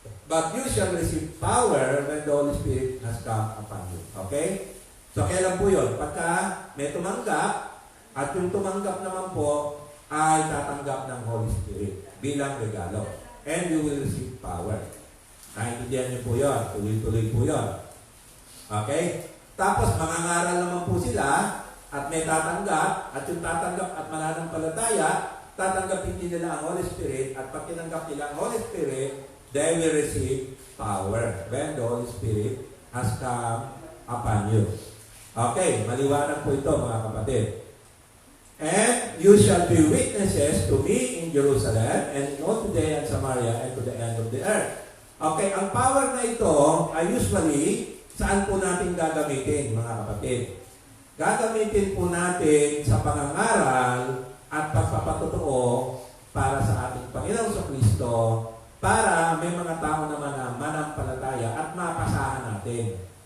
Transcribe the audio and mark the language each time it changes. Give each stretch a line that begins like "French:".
English: But you shall receive power when the Holy Spirit has come upon you.
Filipino: Okay? So, kailan po yun? Pagka may tumanggap, at yung tumanggap naman po ay tatanggap ng Holy Spirit bilang regalo.
English: And you will receive power.
Filipino: Naintindihan niyo po yun. Tuloy-tuloy po yun. Okay? Tapos, mangangaral naman po sila at may tatanggap, at yung tatanggap at mananampalataya, tatanggapin din nila ang Holy Spirit, at pag tinanggap nila ang Holy Spirit,
English: they will receive power when the Holy Spirit has come upon you.
Filipino: Okay, maliwanag po ito, mga kapatid.
English: And you shall be witnesses to me in Jerusalem and in all Judea and Samaria and to the end of the earth.
Filipino: Okay, ang power na ito ay usually saan po natin gagamitin, mga kapatid? Gagamitin po natin sa pangangaral at pagpapatotoo para sa ating Panginoon sa Kristo, para may mga tao naman na manampalataya at mapasahan natin.